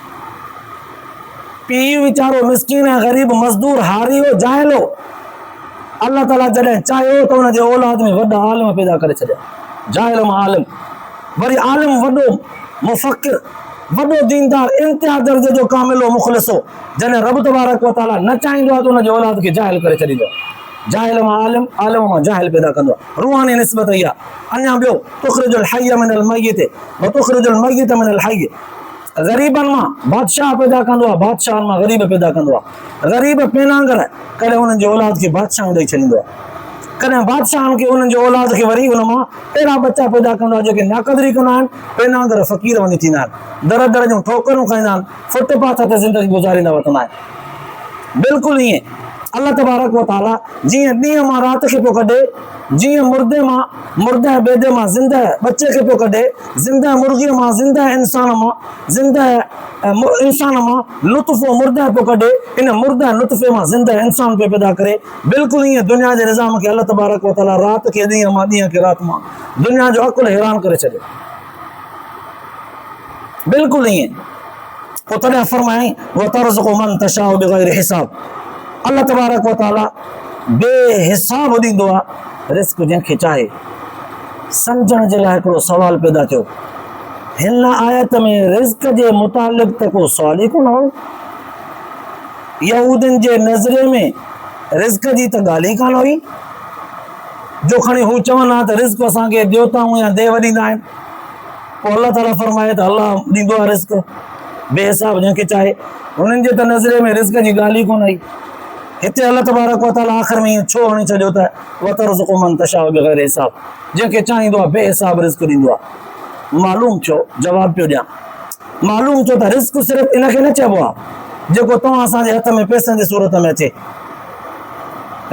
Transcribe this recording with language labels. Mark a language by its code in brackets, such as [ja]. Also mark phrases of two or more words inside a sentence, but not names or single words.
[sd] पीउ वीचारो मिस्कीन ऐं ग़रीब मज़दूर हारी हो, जाहिल हो, अल्लाह ताला जॾहिं चाहियो त हुनजे औलाद में वॾा आलिम पैदा करे छॾिया, जाहिल मां आलिम। वरी आलिम वॾो मुफ़क्किर, वॾो दीनदार, इंतिहा दर्जे जो कामिलो मुख़लिसो, जॾहिं [ar] رب تبارك وتعالى [sd] न चाहींदो आहे त हुनजे औलाद खे जाहिल करे छॾींदो आहे। जाहिल मां आलिम, आलिम मां जाहिल पैदा कंदो आहे। रूहानी निस्बत इहा। अञा ॿियो [ar] تخرج الحي من الميت وتخرج الميت من الحي. [sd] ग़रीबनि मां बादशाह पैदा कंदो आहे, बादशाहनि मां ग़रीब पैदा कंदो आहे। ग़रीब पेनांगर कॾहिं हुननि जे औलाद खे बादशाह ॾेई छॾींदो आहे, कॾहिं बादशाहनि खे हुननि जे औलाद खे वरी हुन मां अहिड़ा बच्चा पैदा कंदो आहे जेके नाक़दरी कंदा आहिनि, पेनांगर फ़क़ीर वञी थींदा आहिनि, दर दर जूं ठोकरूं खाईंदा आहिनि, फुटपाथ ते ज़िंदगी गुज़ारींदा वठंदा आहिनि। बिल्कुलु ईअं [ar] الله تبارك وتعالى [sd] जीअं ॾींहं मां राति खे पियो कढे, जीअं मुर्दे मां मुर्दा बेदे मां ज़िंदा बच्चे खे पियो कढे, ज़िंदा मुर्गीअ मां ज़िंदा इंसान मां, ज़िंदा इंसान मां लुत्फ़ो मुर्दा पियो कढे, इन मुर्दा लुत्फ़े मां ज़िंदा इंसान पियो पैदा करे। बिल्कुलु ईअं दुनिया जे निज़ाम खे [ar] الله تبارك وتعالى [sd] राति खे ॾींहं मां, ॾींहं खे राति मां, दुनिया जो अकुल हैरान करे छॾियो। बिल्कुलु ईअं। पोइ तॾहिं फरमायईं [ar] وترزق من تشاء بغير حساب. الله تبارك وتعالى [sd] बेहिसाब ॾींदो आहे रिस्क जंहिंखे चाहे। सम्झण जे लाइ हिकिड़ो सवाल पैदा थियो, हिन आयत में रिस्क जे मुतालिक़ त को सवाल ई कोन हो। यहूदियुनि जे नज़रे में रिस्क जी त ॻाल्हि ई कान हुई, जो खणी हू चवनि हा त रिस्क असांखे देवताऊं या देव ॾींदा आहिनि। पोइ अल्लाह ताला फरमाए त अल्लाह ॾींदो आहे रिस्क बेहिसाब जंहिंखे चाहे। हुननि जे त नज़रे में रिस्क जी ॻाल्हि ई कोन आई। हिते [ar] الله تبارك وتعالى [sd] आख़िर में ईअं छो हणी छॾियो त [ar] وترزق من تشاء بغير حساب, [sd] जंहिंखे चाहींदो आहे बेहिसाब रिस्क ॾींदो आहे। मालूम थियो, जवाब पियो ॾियां, मालूम थियो त रिस्क सिर्फ़ु इन खे न चइबो आहे जेको तव्हां असांजे हथ में पैसनि जी सूरत में अचे।